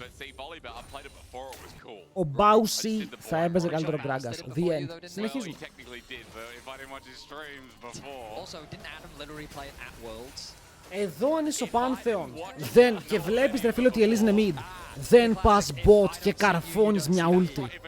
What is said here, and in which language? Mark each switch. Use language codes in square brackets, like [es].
[en] But see, Volibear, I played it before it was cool. [el] Ο Bowsy θα έμπαιζε καλύτερο Gragas. [en] The end. [el] Συνεχίζουμε. [en] Well, he technically did, but if I didn't watch his streams before. Also, didn't Adam literally play it at Worlds? [el] Εδώ αν είσαι ο Pantheon και βλέπεις ρε φίλε ότι η Elise είναι mid, δεν πας bot και καρφώνεις μια ulti.